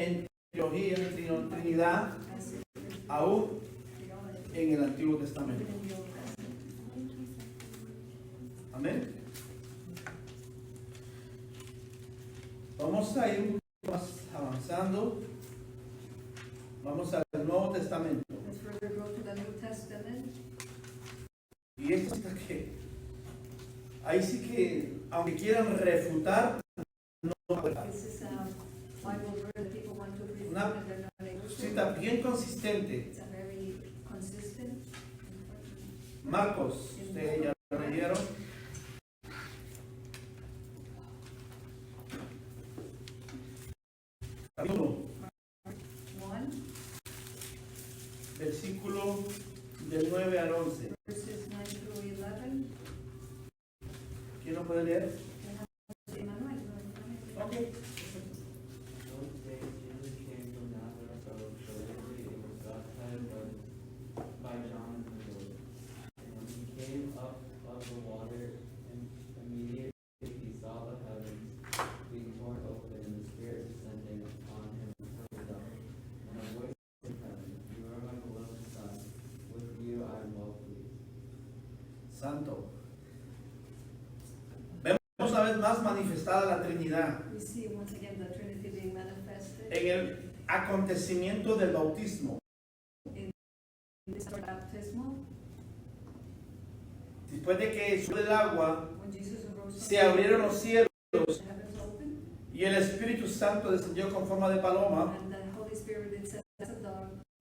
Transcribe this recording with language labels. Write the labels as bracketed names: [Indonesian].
[Spanish] en teología, en Trinidad, [English] as if it was [Spanish] aún [English] theology, [Spanish] en el Antiguo [English] even [Spanish] Testamento. [English] in the Old Testament. [Spanish] Amén. Vamos a ir un poco más avanzando. Vamos al Nuevo Testamento. [English] Let's further go to the New Testament. [Spanish] Y esto es que ahí sí que, aunque quieran refutar, no va a poder. [English] This is a Bible verse that people want to refute [Spanish] Una [English] and they're not able to. [Spanish] Cita bien consistente. [English] It's a very consistent. [Spanish] Marcos, ustedes ya lo leyeron. Capítulo, 1, versículo del 9 al 11. [English] verses 9 through 11. [Spanish] ¿Quién lo puede leer? Emmanuel. Ok. [English] Those days Jesus came from Nazareth of Galilee and was baptized by John in the Jordan. And when he came up of the water, immediately he saw the heavens being torn open and the Spirit descending on him from above. And a voice from heaven, "You are my beloved Son; with you I am well pleased." [Spanish] Santo. Vemos una vez más manifestada la Trinidad [English] We see once again the Trinity being manifested [Spanish] en el acontecimiento del bautismo. [English] in this baptismal. [Spanish] Después de que subió del agua, [English] When Jesus arose [Spanish] se abrieron los cielos [English] the heavens opened, [Spanish] y el Espíritu Santo descendió con forma de paloma. [English] and the Holy Spirit descended as a dove.